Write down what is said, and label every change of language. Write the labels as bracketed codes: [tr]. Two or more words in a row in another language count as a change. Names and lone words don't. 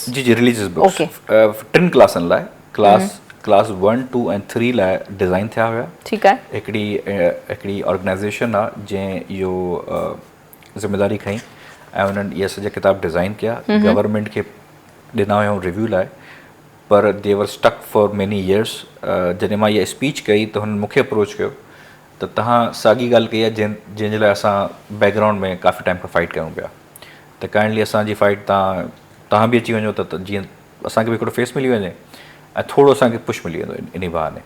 [sd] जी [en] religious books [sd] 3 क्लासनि लाइ, क्लास 1, 2 ऐं 3 लाइ डिज़ाइन थिया हुया। ठीकु आहे। हिकिड़ी ऑर्गेनाइज़ेशन आहे जंहिं इहो ज़िमेदारी खईं ऐं उन्हनि इहे सॼा किताब डिज़ाइन कया, गवर्नमेंट खे ॾिना हुयूं रिव्यू लाइ, पर [en] they were stuck for many years. [sd] जॾहिं मां इहा स्पीच कई त हुननि मूंखे अप्रोच कयो त तव्हां साॻी ॻाल्हि कई आहे जंहिंजे लाइ असां बैकग्राउंड में काफ़ी टाइम खां फाइट कयूं पिया, त काइंडली असांजी फाइट तव्हां बि अची वञो त जीअं असांखे बि हिकिड़ो फेस मिली वञे ऐं थोरो असांखे पुश मिली वेंदो इन बहाने।